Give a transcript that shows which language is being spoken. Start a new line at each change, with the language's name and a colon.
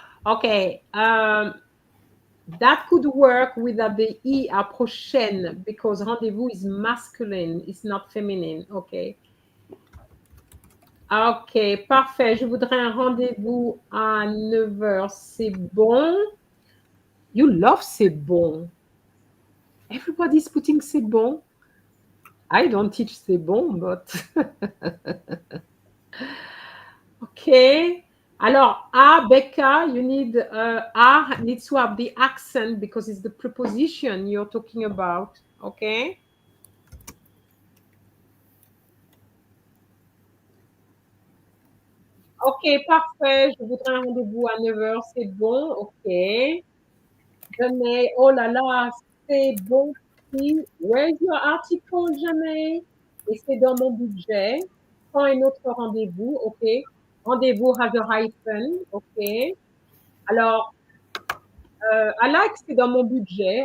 English: OK, that could work without the E
French: à prochaine
English: because rendez-vous is masculine, it's not feminine.
French: OK. OK, parfait. Je voudrais un rendez-vous à 9h. C'est bon.
English: You love
French: c'est bon.
English: Everybody's putting
French: c'est bon.
English: I don't teach c'est bon, but... OK. Alors, A, Becca, you need, A needs to have the accent because it's the preposition you're talking about. OK.
French: OK, parfait. Je voudrais un rendez-vous à 9h. C'est bon. OK. Jamais. Oh là là, c'est bon.
English: Where's your article, Jamais?
French: Et c'est dans mon budget. Prends un autre rendez-vous. OK.
English: Rendez-vous has a hyphen.
French: OK. Alors,
English: I like
French: c'est dans mon budget.